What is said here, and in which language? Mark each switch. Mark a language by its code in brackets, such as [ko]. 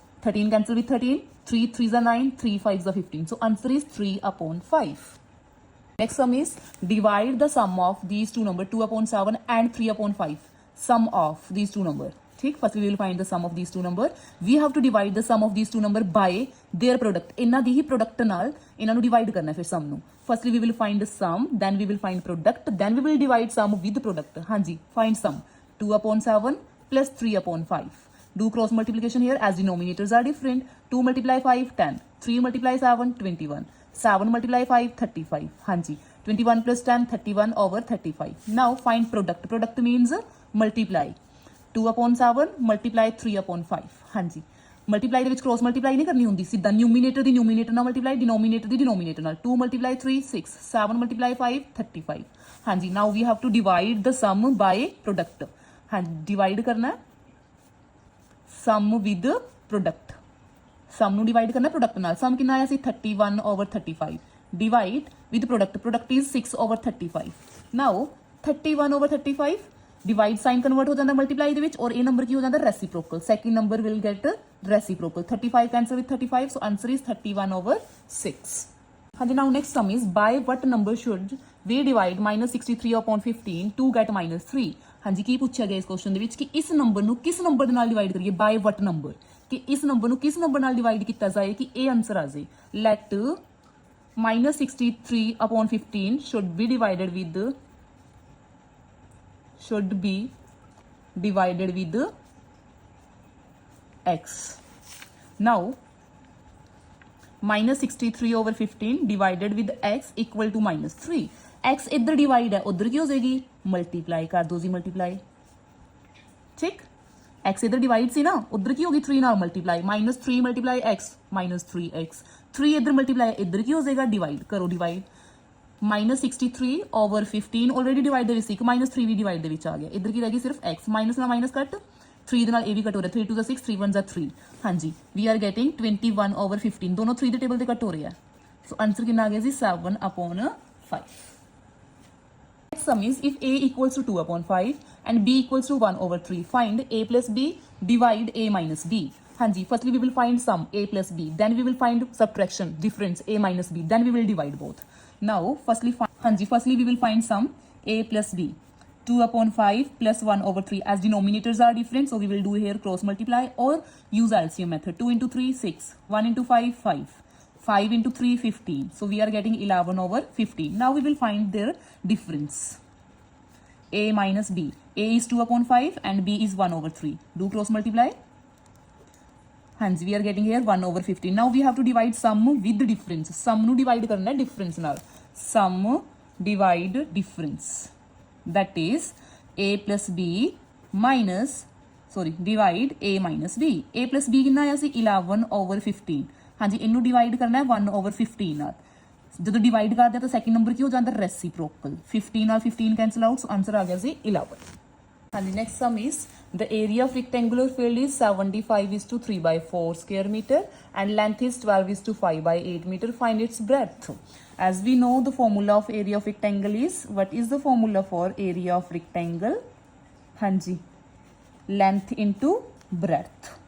[en] 13 cancel with 13, 3 3s are 9, 3 5s are 15, so answer is 3/5. Next sum is divide the sum of these two number 2/7 and 3/5. Sum of these two number. ठीक, first we will find the sum of these two number. We have to divide the sum of these two number by their product. [pa] ਇਹਨਾਂ ਦੀ ਹੀ product ਨਾਲ ਇਹਨਾਂ ਨੂੰ divide ਕਰਨਾ ਹੈ ਫਿਰ sum ਨੂੰ. [en] Firstly we will find the sum, then we will find product, then we will divide sum with product. ਹਾਂਜੀ, find sum. 2/7 plus 3/5. Do cross multiplication here as denominators are different. 2 multiply 5 10, 3 multiply 7 21, 7 multiply 5 35. ਹਾਂਜੀ, 21 plus 10 31 over 35. Now find product. Product means multiply. 2/7 multiply 3/5. [pa] ਹਾਂਜੀ, multiply ਦੇ ਵਿੱਚ cross multiply ਨਹੀਂ ਕਰਨੀ ਹੁੰਦੀ, ਸਿੱਧਾ ਨਿਊਮੀਨੇਟਰ ਦੀ ਨਿਊਮੀਨੇਟਰ ਨਾਲ ਮਲਟੀਪਲਾਈ, ਡਿਨੋਮੀਨੇਟਰ ਦੀ ਡਿਨੋਮੀਨੇਟਰ ਨਾਲ. [en] 2 multiply 3 6, 7 multiply 5 35. ਹਾਂਜੀ, now we have to divide the sum by product. [pa] ਹਾਂਜੀ, ਡਿਵਾਈਡ ਕਰਨਾ ਸਮ ਵਿਦ ਪ੍ਰੋਡਕਟ. ਸਮ ਨੂੰ ਡਿਵਾਈਡ ਕਰਨਾ ਪ੍ਰੋਡਕਟ ਨਾਲ. ਸਮ ਕਿੰਨਾ ਆਇਆ ਸੀ 31/35. [en] Divide with product. Product is 6/35. [hi] Now 31/35 divide sign convert हो जाता मल्टीप्लाई [pa] ਦੇ ਵਿੱਚ [hi] और ये नंबर की हो जाता reciprocal. [en] Second number will get reciprocal. 35 cancel with 35, so answer is 31/6. हाँ जी, now next sum is by what number should we divide -63/15 to get -3. [hi] हाँ जी, की पूछा गया इस क्वेश्चन [pa] ਦੇ ਵਿੱਚ ਕਿ ਇਸ ਨੰਬਰ ਨੂੰ ਕਿਸ ਨੰਬਰ ਦੇ ਨਾਲ ਡਿਵਾਈਡ ਕਰੀਏ. [en] by what number, [pa] ਕਿ ਇਸ ਨੰਬਰ ਨੂੰ ਕਿਸ ਨੰਬਰ ਨਾਲ ਡਿਵਾਈਡ ਕੀਤਾ ਜਾਏ ਕਿ ਇਹ ਆਨਸਰ ਆ ਜਾਏ. [en] Let -63/15 should be divided with x. Now -63/15 divided with x equal to -3. [hi] x इधर डिवाइड है, उधर की हो जाएगी मल्टीप्लाई कर दो जी, मल्टीप्लाई. ठीक, x इधर डिवाइड सी ना, उधर की होगी 3 नाल मल्टीप्लाई. [en] -3 multiply x -3x. [hi] 3 इधर मल्टीप्लाई, इधर की हो जाएगा डिवाइड. करो डिवाइड. [pa] -63/15 ऑलरेडी डिवाइड ਦੇ ਵਿੱਚ ਸੀ, -3 ਵੀ डिवाइड ਦੇ ਵਿੱਚ ਆ ਗਿਆ. [hi] इधर की रहेगी सिर्फ x. [pa] माइनस ਨਾਲ माइनस कट, 3 ਦੇ ਨਾਲ ਇਹ ਵੀ [hi] कट हो रहा है. [en] 3 2 6, 3 1 3. हाँ जी, we are getting 21/15. [hi] दोनों 3 [pa] ਦੇ ਟੇਬਲ ਤੇ [hi] कट हो रहे हैं. सो आंसर कितना आ गया जी 7/5. [en] Next sum is if a equals to 2/5 and b equals to 1/3, find a plus b, divide a minus b. हाँ जी, firstly we will find sum a plus b, then we will find subtraction difference a minus b, then we will divide both. Now firstly we will find sum a plus b. 2/5 plus 1/3, as denominators are different, so we will do here cross multiply or use LCM method. 2 into 3 6, 1 into 5 5, 5 into 3 15, so we are getting 11/15. Now we will find their difference. A minus b. A is 2/5 and b is 1/3. Do cross multiply. Hence we are getting here 1/15. Now we have to divide sum with difference. [pa] Sum nu divide karna hai difference naal. [en] Sum divide difference. That is a plus b minus, divide a minus b. [hi] A plus b कितना आया सी 11/15. हाँ जी, इनू divide करना है 1/15 नाल. ਜਦੋਂ divide करते हैं तो सेकंड नंबर की हो जाता है रेसिप्रोकल. 15 नाल 15 कैंसिल आउट, सो आंसर आ गया जी 11. हाँ जी, [en] Next sum is The area of rectangular field is 75 is to 3 by 4 square meter and length is 12 is to 5 by 8 meter. Find its breadth. As we know, the formula of area of rectangle is, what is the formula for area of rectangle? Hanji, length into breadth.